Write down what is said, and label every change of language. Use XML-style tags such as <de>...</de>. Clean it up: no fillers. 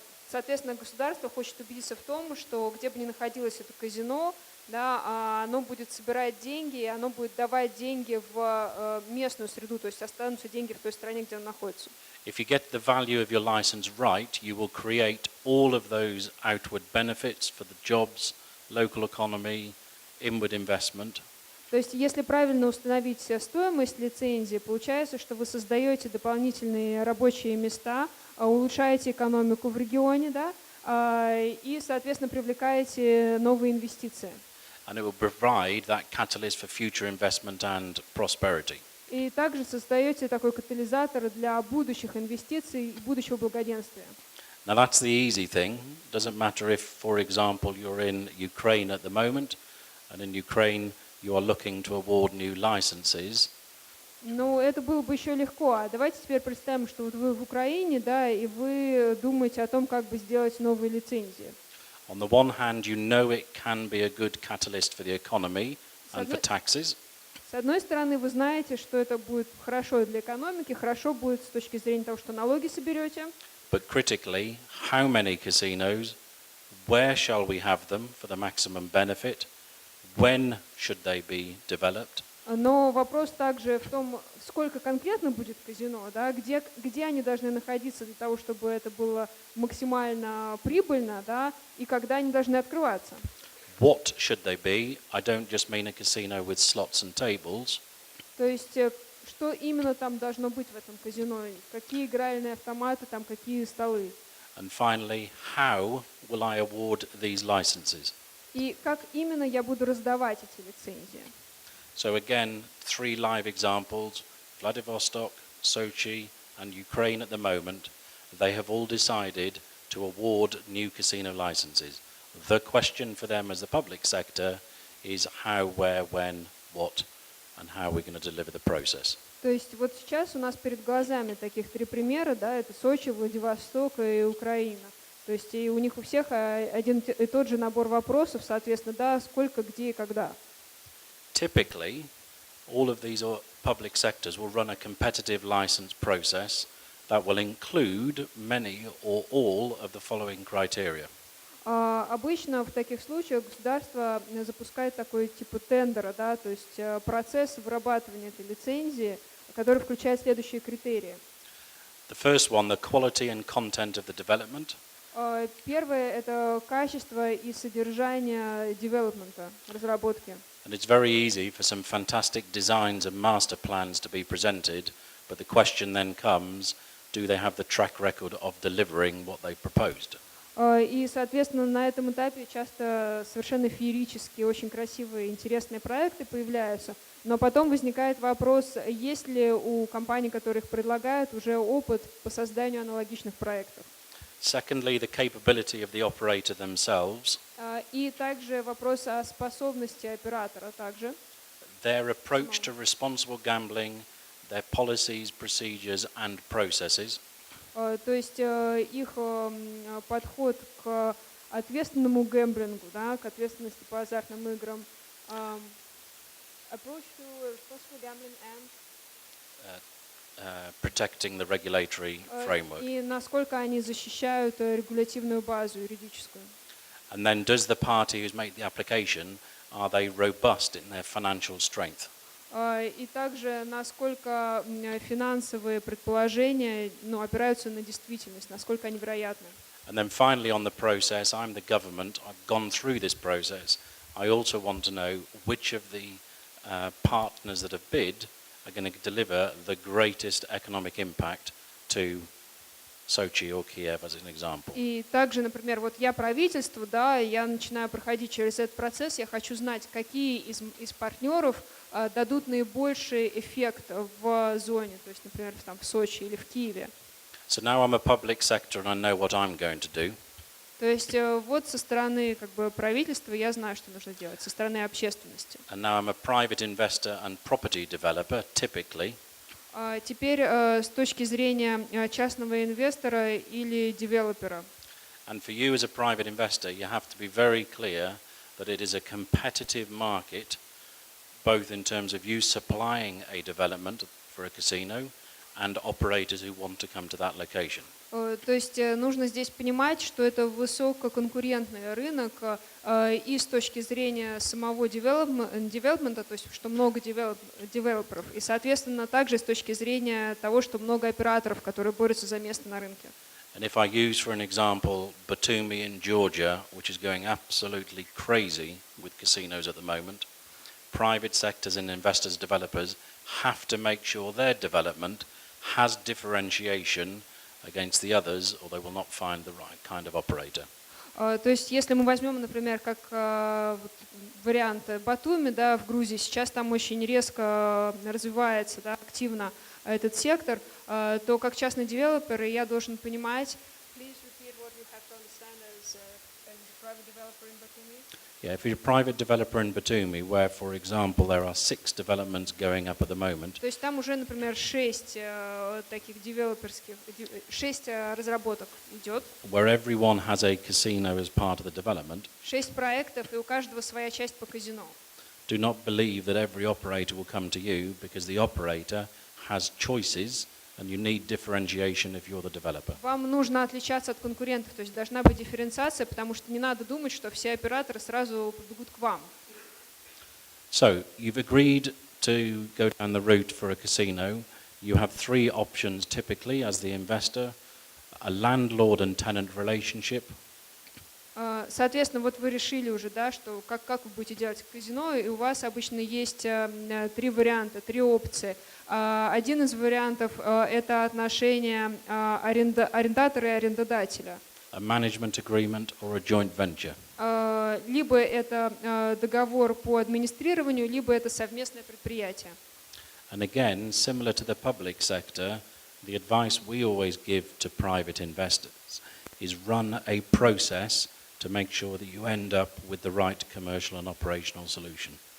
<ru>Соответственно, государство хочет убедиться в том, что где бы ни находилось это казино, да, оно будет собирать деньги, и оно будет давать деньги в местную среду, то есть останутся деньги в той стране, где он находится.</ru> <en>If you get the value of your license right, you will create all of those outward benefits for the jobs, local economy, inward investment.</en> <ru>То есть, если правильно установить стоимость лицензии, получается, что вы создаете дополнительные рабочие места, улучшаете экономику в регионе, да, и, соответственно, привлекаете новые инвестиции.</ru> <en>And it will provide that catalyst for future investment and prosperity.</en> <ru>И также создаете такой катализатор для будущих инвестиций и будущего благоденствия.</ru> <en>Now that's the easy thing. Doesn't matter if, for example, you're in Ukraine at the moment, and in Ukraine you are looking to award new licenses.</en> <ru>Ну, это было бы еще легко. А давайте теперь представим, что вот вы в Украине, да, и вы думаете о том, как бы сделать новые лицензии.</ru> <en>On the one hand, you know it can be a good catalyst for the economy and for taxes.</en> <ru>С одной стороны, вы знаете, что это будет хорошо для экономики, хорошо будет с точки зрения того, что налоги соберете.</ru> <en>But critically, how many casinos? Where shall we have them for the maximum benefit? When should they be developed?</en> <ru>Но вопрос также в том, сколько конкретно будет казино, да, где они должны находиться для того, чтобы это было максимально прибыльно, да, и когда они должны открываться.</ru> <en>What should they be? I don't just mean a casino with slots and tables.</en> <ru>То есть что именно там должно быть в этом казино, какие игральные автоматы, там, какие столы.</ru> <en>And finally, how will I award these licenses?</en> <ru>И как именно я буду раздавать эти лицензии.</ru> <en>So again, 3 live examples, Vladivostok, Sochi and Ukraine at the moment, they have all decided to award new casino licenses. The question for them as the public sector is how, where, when, what, and how we're going to deliver the process.</en> <ru>То есть вот сейчас у нас перед глазами таких 3 примера, да, это Сочи, Владивосток и Украина. То есть и у них у всех один и тот же набор вопросов, соответственно, да, сколько, где и когда.</ru> <en>Typically, all of these public sectors will run a competitive license process that will include many or all of the following criteria.</en> <ru>Обычно в таких случаях государство запускает такой типа тендера, да, то есть процесс вырабатывания этой лицензии, который включает следующие критерии.</ru> <en>The first one, the quality and content of the development.</en> <ru>Первое – это качество и содержание девелопмента, разработки.</ru> <en>And it's very easy for some fantastic designs and master plans to be presented, but the question then comes, do they have the track record of delivering what they proposed?</en> <ru>И, соответственно, на этом этапе часто совершенно феерические, очень красивые, интересные проекты появляются, но потом возникает вопрос, есть ли у компаний, которые их предлагают, уже опыт по созданию аналогичных проектов.</ru> <en>Secondly, the capability of the operator themselves.</en> <ru>И также вопрос о способности оператора также.</ru> <en>Their approach to responsible gambling, their policies, procedures and processes.</en> <ru>То есть их подход к ответственному гэмблингу, да, к ответственности по азартным играм.</ru> <en>Approach to responsible gambling and Protecting the regulatory framework.</en> <ru>И насколько они защищают регулятивную базу юридическую.</ru> <en>And then does the party who's made the application, are they robust in their financial strength?</en> <ru>И также насколько финансовые предположения, ну, опираются на действительность, насколько они вероятны.</ru> <en>And then finally on the process, I'm the government, I've gone through this process. I also want to know which of the partners that have bid are going to deliver the greatest economic impact to Sochi or Kiev as an example.</en> <ru>И также, например, вот я правительство, да, я начинаю проходить через этот процесс, я хочу знать, какие из партнеров дадут наибольший эффект в зоне, то есть, например, там, в Сочи или в Киеве.</ru> <en>So now I'm a public sector and I know what I'm going to do.</en> <ru>То есть вот со стороны как бы правительства я знаю, что нужно делать, со стороны общественности.</ru> <en>And now I'm a private investor and property developer, typically.</en> <ru>Теперь с точки зрения частного инвестора или девелопера.</ru> <en>And for you as a private investor, you have to be very clear that it is a competitive market, both in terms of you supplying a development for a casino and operators who want to come to that location.</en> <ru>То есть нужно здесь понимать, что это высококонкурентный рынок и с точки зрения самого девелопмента, то есть что много девелоперов, и, соответственно, также с точки зрения того, что много операторов, которые борются за место на рынке.</ru> <en>And if I use, for an example, Batumi in Georgia, which is going absolutely crazy with casinos at the moment, private sectors and investors, developers have to make sure their development has differentiation against the others, or they will not find the right kind of operator.</en> <ru>То есть, если мы возьмем, например, как вариант Батуми, да, в Грузии, сейчас там очень резко развивается, да, активно этот сектор, то как частный девелопер я должен понимать.</ru> <en>Please repeat what you have to understand as a private developer in Batumi. Yeah, if you're a private developer in Batumi, where, for example, there are 6 developments going up at the moment.</en> <ru>То есть там уже, например, 6 таких девелоперских, 6 разработок идет.</ru> <en>Where everyone has a casino as part of the development.</en> <ru>6 проектов, и у каждого своя часть по казино.</ru> <en>Do not believe that every operator will come to you, because the operator has choices, and you need differentiation if you're the developer.</en> <ru>Вам нужно отличаться от конкурентов, то есть должна быть дифференциация, потому что не надо думать, что все операторы сразу побегут к вам.</ru> <en>So, you've agreed to go down the route for a casino. You have 3 options typically as the investor: a landlord and tenant relationship,</en> <ru>Соответственно, вот вы решили уже, да, что как вы будете делать казино, и у вас обычно есть 3 варианта, 3 опции. Один из вариантов это отношения арендатора и арендодателя.</ru> <en>A management agreement or a joint venture.</en> <ru>Либо это договор по администрированию, либо это совместное предприятие.</ru> <en>And again, similar to the public sector, the advice we always give to private investors is run a process to make sure that you end up with the right commercial and operational solution.</en>